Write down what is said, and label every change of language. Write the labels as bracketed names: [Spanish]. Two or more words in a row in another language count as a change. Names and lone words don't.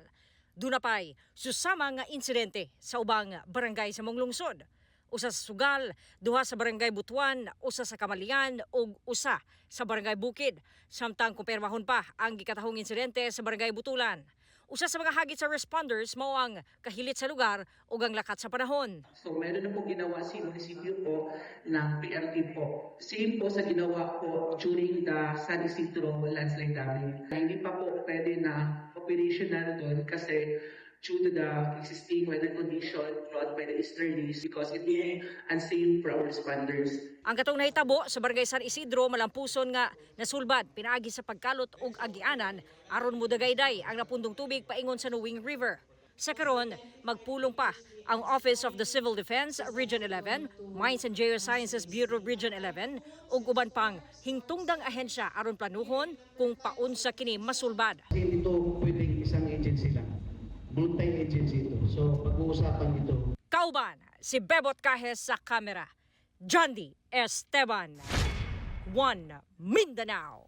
[Cebuano] Duna pay susama nga insidente sa ubang barangay sa mong lungsod. Usa sa Sugal, duha sa barangay Butuan, usa sa Kamalian ug usa sa barangay Bukid. Samtang kumpirmahon pa ang gikatahong insidente sa barangay Butulan. Usa sa mga hagit sa responders mao ang kahilit sa lugar ug ang lakat sa panahon. [Filipino] So meron na po ginawa si munisipyo po ng PRT po. Same po sa ginawa po [English] during the San Isidro landslide damage. [Filipino] Hindi pa po pwede na operational doon kasi [English] due to the existing weather condition brought by the easterlies because it being unsafe for our responders. [Cebuano] Ang katong nahitabo sa barangay San Isidro malampuson nga nasulbad pinaagi sa pagkalot ug agianan aron mudagayday ang napundong tubig paingon sa Nuwing River. Sa karon, magpulong pa ang [English] Office of the Civil Defense Region 11, Mines and Geosciences Bureau Region 11 [Cebuano] ug uban pang hingtungdang ahensya aron planuhon kung paunsa kini masulbad. [Filipino] Hindi ito pwedeng isang agency lang. Multi-agency ito. So pag-uusapan ito. [Cebuano] Kauban, si Bebot Cajes sa kamera. John D. Esteban, One Mindanao.